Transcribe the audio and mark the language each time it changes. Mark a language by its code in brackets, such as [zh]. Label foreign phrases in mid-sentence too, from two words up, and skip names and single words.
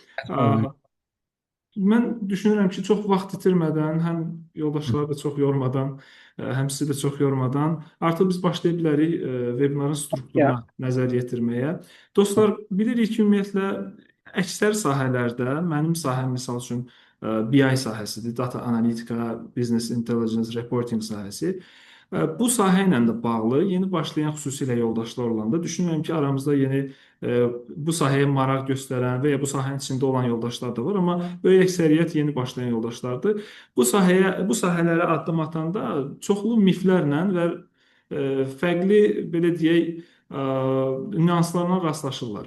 [az] Mən düşünürəm ki, çox vaxt itirmədən, həm yoldaşları da çox yormadan, həm sizi də çox yormadan, artıq biz başlaya bilərik webinarın strukturuna nəzər yetirməyə. Dostlar, bilirik ki, ümumiyyətlə, əksər sahələrdə, mənim sahəm misal üçün BI sahəsidir, data analitika, [en] business intelligence, reporting sahəsi. [az] Bu sahə ilə də bağlı yeni başlayan xüsusilə yoldaşlar olanda düşünürəm ki, aramızda yeni bu sahəyə maraq göstərən və ya bu sahənin içində olan yoldaşlar da var, amma böyük əksəriyyət yeni başlayan yoldaşlardır. Bu sahələrə addım atanda çoxlu miflərlə və fərqli belə deyək nüanslarla rastlaşırlar.